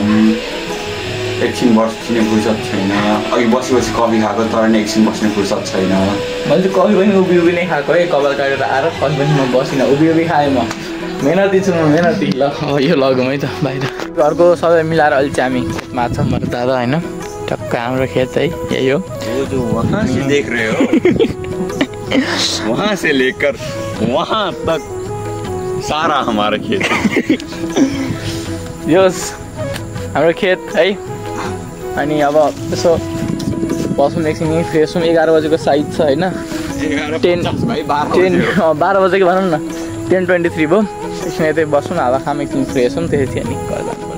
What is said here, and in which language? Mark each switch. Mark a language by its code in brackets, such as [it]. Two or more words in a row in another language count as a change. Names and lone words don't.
[ne] एकछिन बस्ने फुर्सद छैन, अघि बसी कफी खाएको तर नि एकछिन बस्ने फुर्सद छैन। मैले चाहिँ कफी पनि उभि नै खाएको है, कपाल काटेर आएर कफी पनि म बसिनँ, उभि खाएँ। म मेहनती छु, म मेहनती। ल यो लगौँ है त बाहिर। घरको सबै मिलाएर अहिले चाहिँ हामी खेतमा छौँ, मेरो दादा होइन, टक्क हाम्रो खेत है, यही हो। [hi] जो वहाँ से देख रहे हो वहाँ से लेकर वहाँ तक सारा हमारा खेत [ne] यो हाम्रो खेत है। अनि अब यसो बसौँ एकछिन, फ्रेस हौँ। 11 बजेको साइज छ होइन, 12 बजेको भनौँ न, 10:23 भयो। एकछिन यतै बसौँ, हावा खाम, एकछिन फ्रेस हौँ, त्यसपछि अनि घर जानुपर्छ।